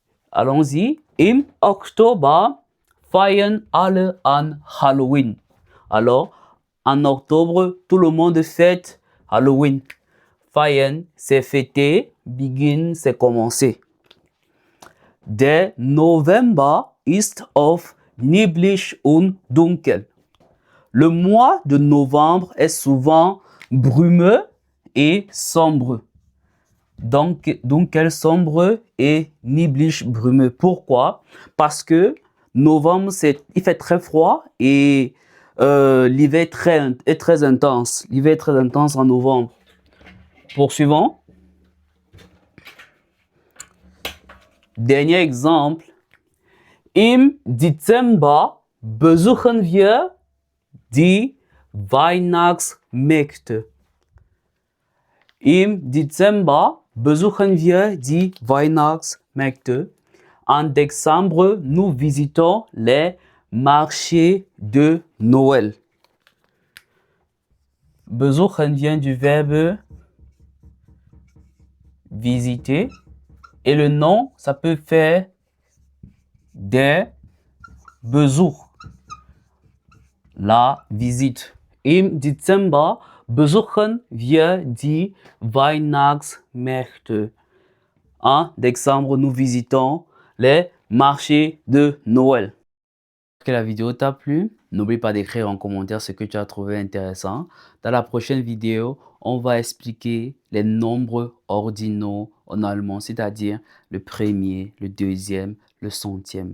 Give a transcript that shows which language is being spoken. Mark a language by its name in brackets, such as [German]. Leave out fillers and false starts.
[French] Allons-y. [German] Im Oktober feiern alle an Halloween. [French] Alors, en octobre, tout le monde fête Halloween. Feiern, c'est fêter. Begin, c'est commencer. [German] Der November ist oft neblig und dunkel. [French] Le mois de novembre est souvent brumeux et sombre. Donc dunkel, sombre et neblig, brumeux. Pourquoi? Parce que novembre, il fait très froid et l'hiver est très intense. L'hiver est très intense en novembre. Poursuivons. Dernier exemple. [German] Im Dezember besuchen wir die Weihnachtsmärkte. Im Dezember besuchen wir die Weihnachtsmärkte. [French] En décembre, nous visitons les marchés de Noël. Besuchen vient du verbe visiter. Et le nom, ça peut faire der Besuch, la visite. [German] Im Dezember besuchen wir die Weihnachtsmärkte. [French] En décembre, nous visitons les marchés de Noël. J'espère que la vidéo t'a plu. N'oublie pas d'écrire en commentaire ce que tu as trouvé intéressant. Dans la prochaine vidéo, on va expliquer les nombres ordinaux en allemand, c'est-à-dire le premier, le deuxième, le centième.